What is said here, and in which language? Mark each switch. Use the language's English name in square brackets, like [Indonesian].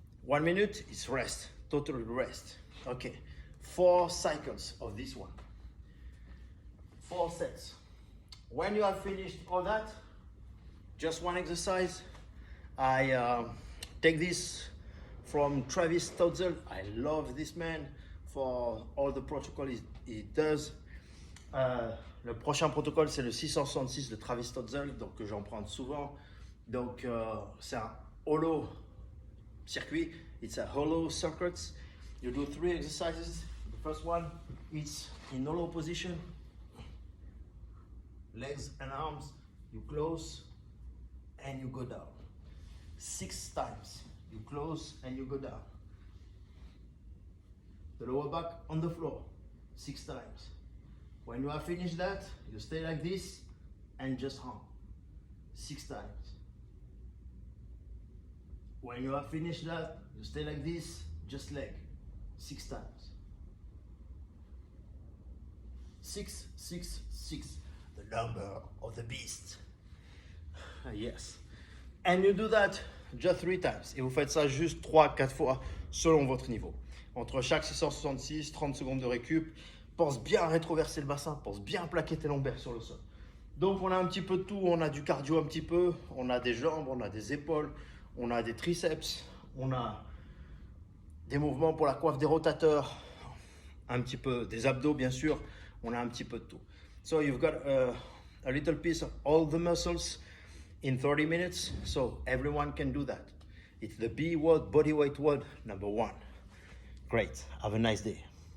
[English] 1 minute is rest, total rest. Okay, 4 cycles of this one. 4 sets. When you have finished all that, just one exercise. I take this from Travis Stotzel. I love this man for all the protocol he does. [French] Le prochain protocole, c'est le 666 de Travis Stotzel, donc j'en prends souvent. Donc c'est un hollow circuit. [English] It's a hollow circuit. You do 3 exercises. The first one, it's in hollow position. Legs and arms, you close and you go down. 6 times. You close and you go down. The lower back on the floor, 6 times. When you have finished that, you stay like this and just hum. 6 times. When you have finished that, you stay like this, just leg. 6 times. 6, 6, 6. The number of the beast. Yes. And you do that just 3 times. [French] Et vous faites ça juste 3-4 fois selon votre niveau. Entre chaque 666, 30 secondes de récup. Pense bien à rétroverser le bassin, pense bien à plaquer tes lombaires sur le sol. Donc on a un petit peu de tout, on a du cardio un petit peu, on a des jambes, on a des épaules, on a des triceps, on a des mouvements pour la coiffe des rotateurs, un petit peu des abdos bien sûr, on a un petit peu de tout. [English] So you've got a little piece of all the muscles in 30 minutes, so everyone can do that. It's the B word, bodyweight word, number 1. Great, have a nice day.